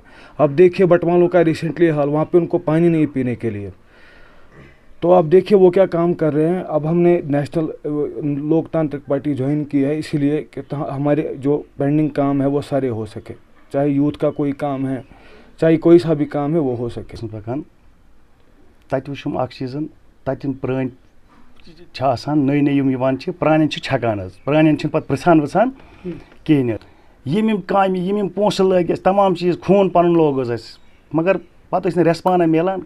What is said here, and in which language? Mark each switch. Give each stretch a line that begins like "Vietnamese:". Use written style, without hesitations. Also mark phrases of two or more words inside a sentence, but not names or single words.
Urdu: اب دیکھیے بٹوالوں کا ریسنٹلی حال وہاں پہ ان کو پانی نہیں پینے کے لیے. تو آپ دیکھیے وہ کیا کام کر رہے ہیں. اب ہم نے نیشنل لوک تانترک پارٹی جوائن کی ہے اسی لیے کہ ہمارے جو پینڈنگ کام ہے وہ سارے ہو سکے. چاہے یوتھ کا کوئی کام ہے چاہے کوئی سا بھی کام ہے وہ ہو سکے.
Kashmiri: تَتہِ وٕچھُم اکھ چیٖزن تَتٮ۪ن پرٛٲنۍ چھِ آسان نٔے نٔے یِم یِوان چھِ پرٛانٮ۪ن چھِ چھکان حظ. پرٛانٮ۪ن چھِنہٕ پَتہٕ پِرٛژھان وِژھان کِہیٖنۍ حظ. یِم کامہِ یِم پونٛسہٕ لٲگۍ اَسہِ تمام چیٖز خوٗن پَنُن لوگ حظ اَسہِ مگر پَتہٕ ٲسۍ نہٕ ریسپانہ میلان.